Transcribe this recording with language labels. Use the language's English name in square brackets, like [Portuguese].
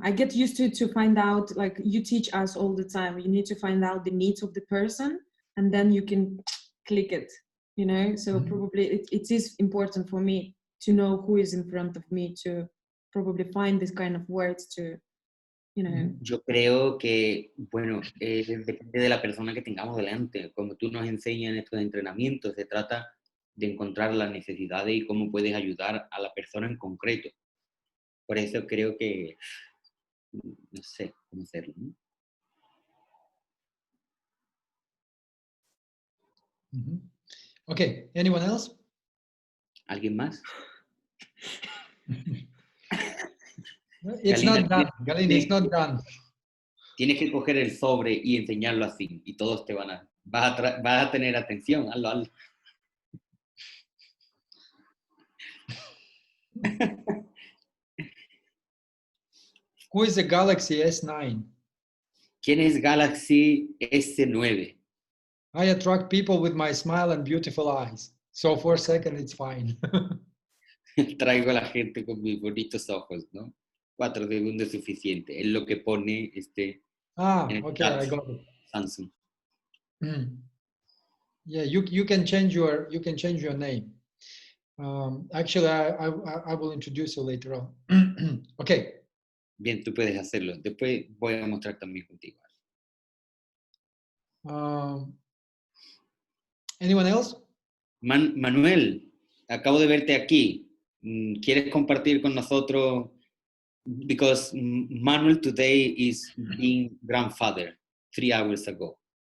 [English] I get used to find out, like you teach us all the time, you need to find out the needs of the person and then you can click it, you know? So probably it is important for me to know who is in front of me, to probably find this kind of words to, you know. [Spanish] Yo creo que, bueno, depende de la persona que tengamos delante. Como tú nos enseñas en estos entrenamientos, se trata de encontrar las necesidades y cómo puedes ayudar a la persona en concreto. Por eso creo que, no sé cómo hacerlo, ¿no? [English] Okay, anyone else? [Spanish] ¿Alguien más? [English] It's Galina, not done. Galina, it's not done. [Spanish] Tienes que coger el sobre y enseñarlo así y todos te van a... Vas a tener atención, hazlo. [English] Who is the Galaxy S9? [Spanish] ¿Quién es Galaxy S9? [English] I attract people with my smile and beautiful eyes. So 4 seconds, it's fine. [Spanish] Traigo a la gente con mis bonitos ojos, ¿no? 4 segundos es suficiente. Es lo que pone en el [English] Okay, [Spanish] chat [English] I got it. Samsung. Yeah, you can change your name. Actually, I will introduce you later on. Okay. [Spanish] Bien, tú puedes hacerlo. Después voy a mostrar también contigo. [English] Anyone else? [Spanish] Manuel, acabo de verte aquí. ¿Quieres compartir con nosotros? [English] Because Manuel today is being grandfather. 3 hours ago.